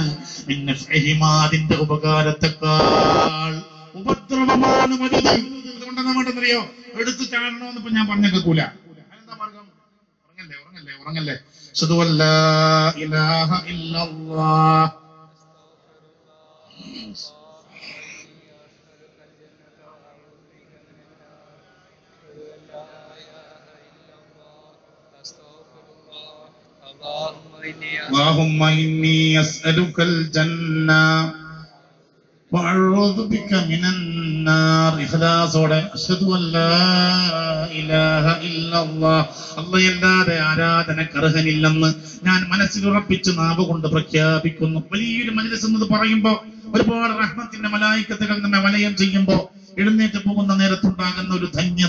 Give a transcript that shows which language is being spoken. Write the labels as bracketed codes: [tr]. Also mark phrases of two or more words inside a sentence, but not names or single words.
[ml] അതിന്റെ ഉപകാരത്തെക്കാൾ ഉപദ്രവമാണ് വലുത്. അതുകൊണ്ടെന്താ വേണ്ടെന്നറിയോ? എടുത്തു ചാടണമെന്ന് ഇപ്പൊ ഞാൻ പറഞ്ഞേക്കൂല. എന്താ മാർഗം? ഉറങ്ങല്ലേ, ഉറങ്ങല്ലേ, ഉറങ്ങല്ലേ. [ar] أشهد أن لا إله إلا الله اللهم إني أسألك الجنة وأعوذ بك من النار. [ml] ഇഖ്ലാസോടെ [ar] أشهد أن لا إله إلا الله, [ml] അല്ലാഹുവല്ലാതെ ആരാധനയ്ക്ക് അർഹനില്ലെന്ന് ഞാൻ മനസ്സിൽ ഉറപ്പിച്ച് നാവ് കൊണ്ട് പ്രഖ്യാപിക്കുന്നു. വലിയൊരു മജ്‌ലിസ് എന്നത് പറയുമ്പോ ഒരുപാട് റഹ്മത്തിന്റെ മലായികത്തുകൾ നമ്മെ വലയം ചെയ്യുമ്പോ എഴുന്നേറ്റ് പോകുന്ന നേരത്തുണ്ടാകുന്ന ഒരു ധന്യത.